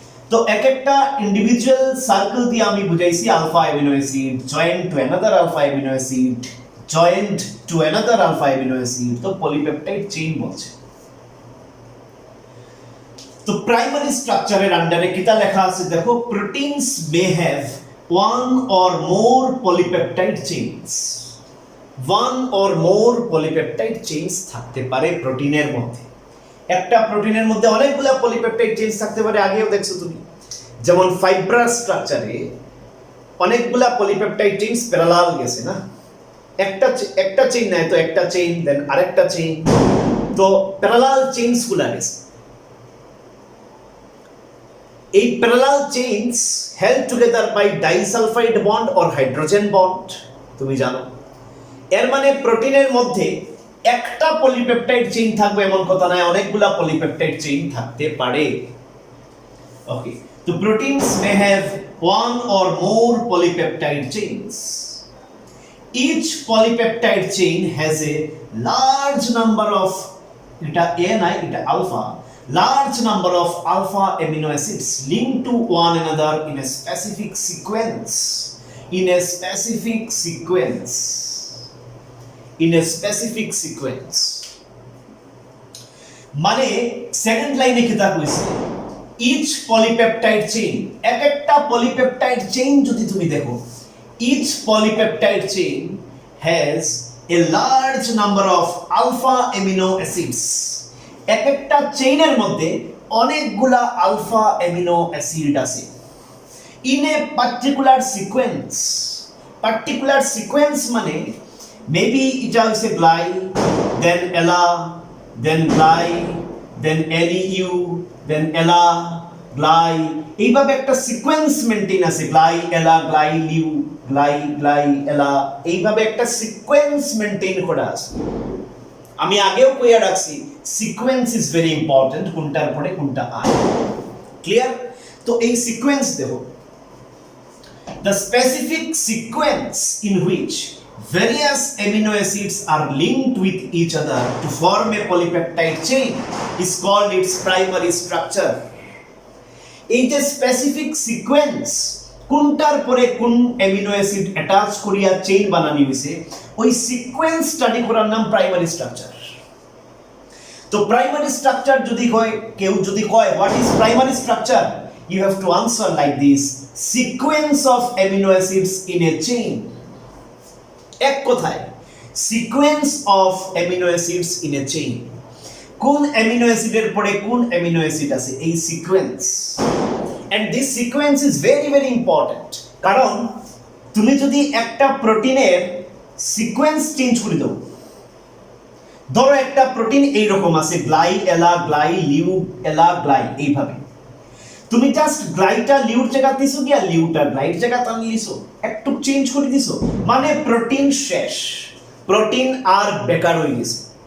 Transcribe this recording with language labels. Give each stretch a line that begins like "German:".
Bangla: তো এক একটা ইন্ডিভিজুয়াল সার্কেল দিয়ে আমি বুঝাইছি alpha amino acid joint to another alpha amino acid, joint to another alpha amino acid, তো পলিপেপটাইড চেইন বলছে। তো প্রাইমারি স্ট্রাকচারের আন্ডারে কিটা লেখা আছে দেখো, proteins may have
English: one or more polypeptide chains. One or more polypeptide chains
Bangla: থাকতে পারে প্রোটিনের মধ্যে। একটা প্রোটিনের মধ্যে অনেকগুলো পলিপেপটাইড চেইন থাকতে পারে, আগেও দেখছো তুমি। যেমন ফাইব্রাস স্ট্রাকচারে অনেকগুলো পলিপেপটাইড চেইন প্যারালাল গেছে না, একটা চেইন নাই তো একটা চেইন, দেন আরেকটা চেইন, তো প্যারালাল চেইনস গুলা গেছে।
English: এই parallel chains held together by disulfide bond or hydrogen bond,
Bangla: তুমি জানো। এর মানে প্রোটিনের মধ্যে একটা পলিপেপটাইড চেইন থাকবে এমন কথা নয়, অনেকগুলা পলিপেপটাইড চেইন থাকতে পারে।
English: Okay, তো proteins may have one or more polypeptide chains. Each polypeptide chain has a large number of,
Bangla: এটা A নাই, এটা alpha,
English: large number of alpha amino acids linked to one another in a specific sequence. In a specific sequence. In a specific sequence.
Bangla: মানে second লাইনে কি তা কইছে,
English: each polypeptide chain,
Bangla: এক একটা পলিপেপটাইড চেইন যদি তুমি দেখো,
English: each polypeptide chain has a large number of alpha amino acids.
Bangla: এক একটা চেইনের মধ্যে অনেকগুলা আলফা অ্যামিনো অ্যাসিড আছে, in a particular sequence. Particular sequence মানে মেবি এটা হচ্ছে গ্লাই, দেন এলা, দেন গ্লাই, দেন এলইউ, দেন এলা, গ্লাই, এইভাবে একটা সিকোয়েন্স মেইনটেইন আছে, গ্লাই এলা গ্লাই লিউ, গ্লাই গ্লাই এলা, এইভাবে একটা সিকোয়েন্স মেইনটেইন করা আছে। আমি আগেও কইয়া রাখছি সিকোয়েন্স ইজ ভেরি ইম্পর্টেন্ট, কোনটার পরে কোনটা আয়, ক্লিয়ার? তো এই সিকোয়েন্স দেখো,
English: The specific sequence in which various amino acids are linked with each other to form a polypeptide chain is called its primary structure.
Bangla: এই যে স্পেসিফিক সিকোয়েন্স কোনটার পরে কোন অ্যামিনো অ্যাসিড অ্যাটাচ করিয়া চেইন বানানি হইছে ওই সিকোয়েন্স স্টাডি করার নাম প্রাইমারি স্ট্রাকচার। তো প্রাইমারি স্ট্রাকচার যদি হয় কেউ যদি কয়
English: What is primary structure, you have to answer like this: sequence of amino acids in a chain.
Bangla: এক কথায় sequence of amino acids in a chain, কোন অ্যামিনো অ্যাসিডের পরে কোন অ্যামিনো অ্যাসিড আছে এই sequence. And this sequence is very very important, কারণ তুমি যদি একটা প্রোটিনের সিকোয়েন্স চেঞ্জ করে দাও, ধরো একটা প্রোটিন এইরকম আছে গ্লাই এলা গ্লাই লিউ এলা গ্লাই, এইভাবে তুমি জাস্ট গ্লাইটা লিউর জায়গা দিছো গিয়া লিউটা গ্লাইর জায়গা টানি দিছো, একটু চেঞ্জ করে দিছো, মানে প্রোটিন শেষ, প্রোটিন আর বেকার হয়ে গেছে।